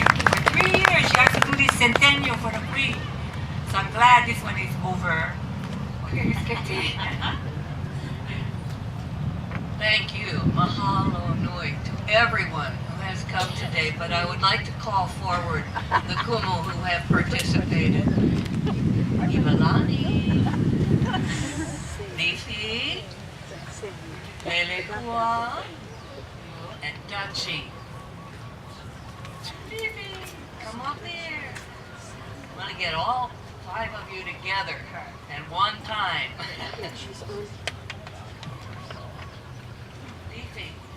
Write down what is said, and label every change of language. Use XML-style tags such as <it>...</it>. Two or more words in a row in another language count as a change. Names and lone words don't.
<en>For 3 years, she has to do this centennial for the Queen. So I'm glad this one is over. Okay, Miss Katie. Thank you.</en> <haw>Mahalo nui</haw> <en>to everyone who has come today, but I would like to call forward the kumu who have participated. ʻIwalani, Leifi, mele, and dainty. Come up here. I'm going to get all 5 of you together at one time. Leifi.</en>